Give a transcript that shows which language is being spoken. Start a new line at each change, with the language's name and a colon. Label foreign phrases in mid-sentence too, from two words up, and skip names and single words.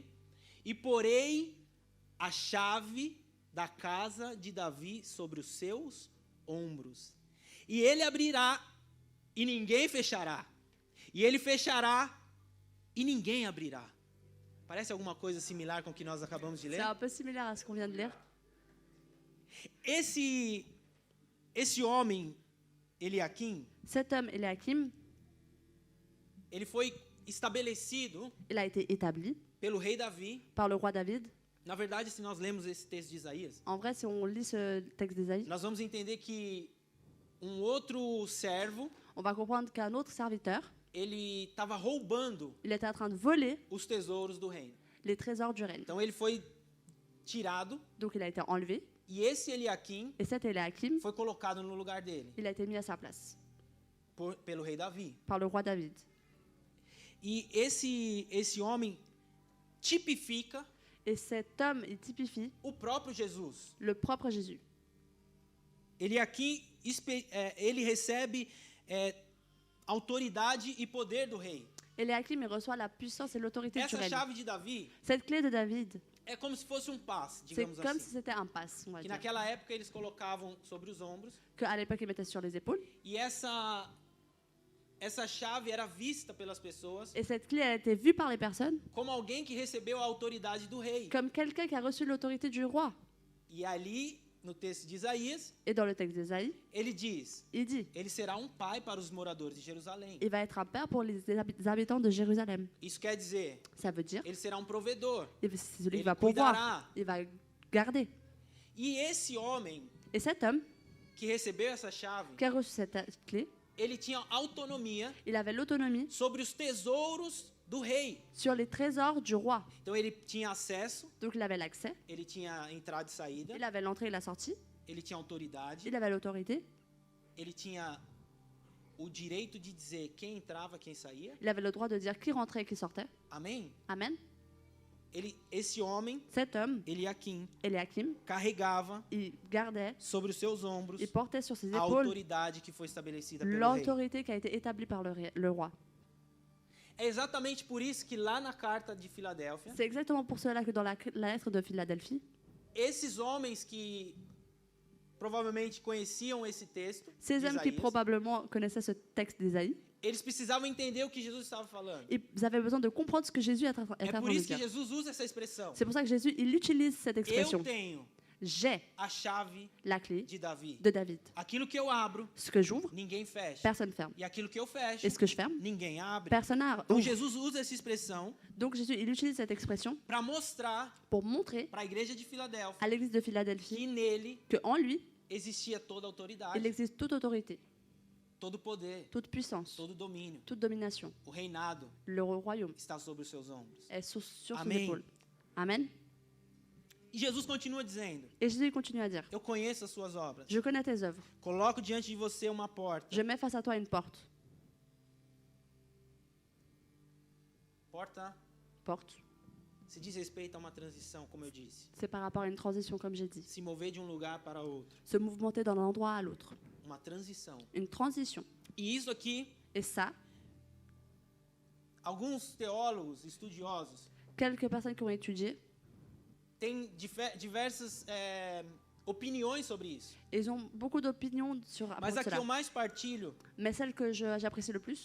Portuguese: E porei a chave da casa de Davi sobre os seus ombros. E ele abrirá e ninguém fechará. E ele fechará e ninguém abrirá. Parece alguma coisa similar com o que nós acabamos de ler?
French: C'est un peu similaire à ce qu'on vient de lire.
Portuguese: Esse homem, Eliaquim,
French: Cet homme, Eliakim,
Portuguese: ele foi estabelecido
French: il a été établi
Portuguese: pelo rei Davi.
French: par le roi David.
Portuguese: Na verdade, se nós lemos esse texto de Isaías,
French: En vrai, si on lit ce texte d'Ésaïe,
Portuguese: nós vamos entender que um outro servo,
French: on va comprendre qu'un autre serviteur,
Portuguese: ele estava roubando
French: il était en train de voler
Portuguese: os tesouros do reino.
French: les trésors du règne.
Portuguese: Então ele foi tirado
French: Donc il a été enlevé.
Portuguese: e esse Eliaquim
French: Et cet Eliakim,
Portuguese: foi colocado no lugar dele
French: il a été mis à sa place
Portuguese: pelo rei Davi.
French: par le roi David.
Portuguese: E esse homem tipifica
French: Et cet homme, il typifie
Portuguese: o próprio Jesus.
French: le propre Jésus.
Portuguese: Eliaquim, ele recebe autoridade e poder do rei.
French: Eliakim, il reçoit la puissance et l'autorité du
Portuguese: Essa
French: règne.
Portuguese: chave de Davi
French: Cette clé de David,
Portuguese: é como se fosse um passe,
French: c'est
Portuguese: digamos
French: comme si
Portuguese: assim.
French: c'était un passe, on va
Portuguese: Que
French: dire.
Portuguese: naquela época eles colocavam sobre os ombros.
French: Qu'à l'époque, il mettait sur les épaules.
Portuguese: E essa chave era vista pelas pessoas
French: Et cette clé, elle a été vue par les personnes
Portuguese: como alguém que recebeu a autoridade do rei.
French: comme quelqu'un qui a reçu l'autorité du roi.
Portuguese: E ali, no texto de Isaías,
French: Et dans le texte d'Ésaïe,
Portuguese: ele diz:
French: il dit,
Portuguese: ele será um pai para os moradores de Jerusalém.
French: il va être un père pour les habitants de Jérusalem.
Portuguese: Isso quer dizer,
French: Ça veut dire,
Portuguese: ele será um provedor.
French: c'est celui qui
Portuguese: Ele
French: va pourvoir,
Portuguese: cuidará.
French: il va garder.
Portuguese: E esse homem
French: Et cet homme
Portuguese: que recebeu essa chave,
French: qui a reçu cette clé,
Portuguese: ele tinha autonomia
French: il avait l'autonomie
Portuguese: sobre os tesouros do rei.
French: sur les trésors du roi.
Portuguese: Então ele tinha acesso,
French: Donc il avait l'accès,
Portuguese: ele tinha entrada e saída,
French: il avait l'entrée et la sortie,
Portuguese: ele tinha autoridade,
French: il avait l'autorité,
Portuguese: ele tinha o direito de dizer quem entrava, quem saía.
French: il avait le droit de dire qui rentrait et qui sortait.
Portuguese: Amém?
French: Amen.
Portuguese: Esse homem,
French: Cet homme,
Portuguese: Eliaquim,
French: Eliakim,
Portuguese: carregava
French: il gardait,
Portuguese: sobre os seus ombros
French: il portait sur ses
Portuguese: a
French: épaules
Portuguese: autoridade que foi estabelecida pelo rei.
French: l'autorité qui a été établie par le roi.
Portuguese: É exatamente por isso que lá na carta de Filadélfia,
French: C'est exactement pour cela que dans la lettre de Philadelphie,
Portuguese: esses homens que provavelmente conheciam esse texto,
French: ces
Portuguese: de
French: hommes qui
Portuguese: Isaías,
French: probablement connaissaient ce texte d'Ésaïe,
Portuguese: eles precisavam entender o que Jesus estava falando.
French: ils avaient besoin de comprendre ce que Jésus est en train
Portuguese: É
French: de
Portuguese: por isso que
French: dire.
Portuguese: Jesus usa essa expressão.
French: C'est pour ça que Jésus, il utilise cette expression.
Portuguese: Eu tenho
French: J'ai
Portuguese: a chave
French: la clé
Portuguese: de Davi.
French: de David.
Portuguese: Aquilo que eu abro,
French: Ce que j'ouvre,
Portuguese: ninguém fecha.
French: personne ferme.
Portuguese: E aquilo que eu fecho,
French: Et ce que je ferme,
Portuguese: ninguém abre.
French: personne n'ouvre.
Portuguese: Então Jesus usa essa expressão
French: Donc Jésus, il utilise cette expression
Portuguese: para mostrar
French: pour montrer
Portuguese: para a igreja de Filadélfia
French: à l'église de Philadelphie
Portuguese: que nele
French: qu'en lui,
Portuguese: existia toda a autoridade,
French: il existe toute autorité,
Portuguese: todo o poder,
French: toute puissance,
Portuguese: todo o domínio.
French: toute domination.
Portuguese: O reinado
French: Le royaume
Portuguese: está sobre os seus ombros.
French: est sur ses
Portuguese: Amen.
French: épaules.
Portuguese: Amen.
French: E Jesus continua dizendo:
Portuguese: Et Jésus continue à dire,
French: eu conheço as suas obras.
Portuguese: je connais tes œuvres.
French: Coloco diante de você uma porta.
Portuguese: Je mets face à toi une porte.
French: Porta,
Portuguese: Porte.
French: se diz respeito a uma transição, como eu disse.
Portuguese: C'est par rapport à une transition, comme j'ai dit.
French: Se mover de um lugar para outro.
Portuguese: Se mouvementer d'un endroit à l'autre.
French: Uma transição.
Portuguese: Une transition.
French: E isso aqui,
Portuguese: Et ça,
French: alguns teólogos, estudiosos,
Portuguese: quelques personnes qui ont étudié,
French: têm diversas opiniões sobre isso.
Portuguese: ils ont beaucoup d'opinions sur
French: Mas a que
Portuguese: cela.
French: eu mais partilho,
Portuguese: Mais celle que j'apprécie le plus,